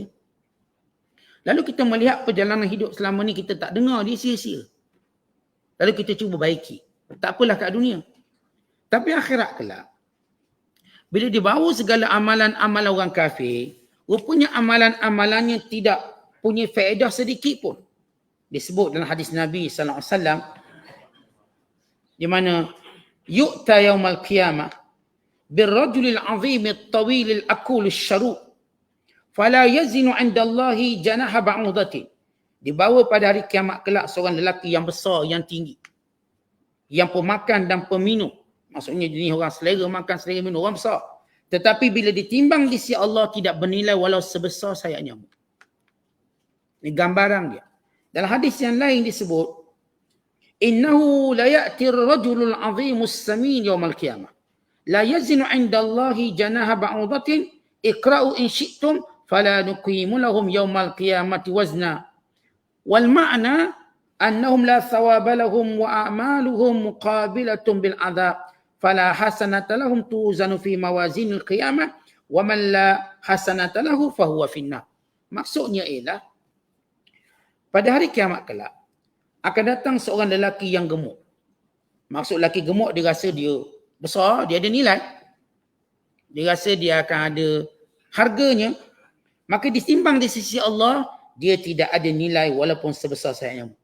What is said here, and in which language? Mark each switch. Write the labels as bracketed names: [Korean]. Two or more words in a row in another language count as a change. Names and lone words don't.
[Malay] Lalu kita melihat perjalanan hidup selama ni kita tak dengar, dia sia-sia. Lalu kita cuba baiki. Tak apalah kat dunia. Tapi akhirat kelak, bila dibawa segala amalan-amalan orang kafir, rupanya amalan-amalannya tidak punya faedah sedikit pun. Disebut dalam hadis Nabi [Arabic] صلى الله عليه وسلم [Malay] di mana [Arabic] يؤتى يوم القيامة بالرجل العظيم الطويل الأكول الشروب فلا يزن عند الله جناح بعوضة. [Malay] Dibawa pada hari kiamat kelak seorang lelaki yang besar, yang tinggi, yang pemakan dan peminum. Maksudnya jenis orang selera makan, selera minum, orang besar. Tetapi bila ditimbang di sisi Allah tidak bernilai walau sebesar sayap nyamuk. Ini gambaran dia. Dalam hadis yang lain disebut, [Arabic] إنه ليأتي الرجل العظيم السمين يوم القيامة. لا يزن عند الله جناح بعوضة اقرءوا إن شئتم فلا نقيم لهم يوم القيامة وزنا. والمعنى أنهم لا ثواب لهم وأعمالهم مقابلة بالعذاب فلا حسنة لهم توزن في موازين القيامة ومن لا حسنة له فهو في النار. [Malay] Maksudnya ialah pada hari kiamat kelak akan datang seorang lelaki yang gemuk. Maksud lelaki gemuk, dia rasa dia besar, dia ada nilai. Dia rasa dia akan ada harganya. Maka ditimbang di sisi Allah, dia tidak ada nilai walaupun sebesar sayap nyamuk.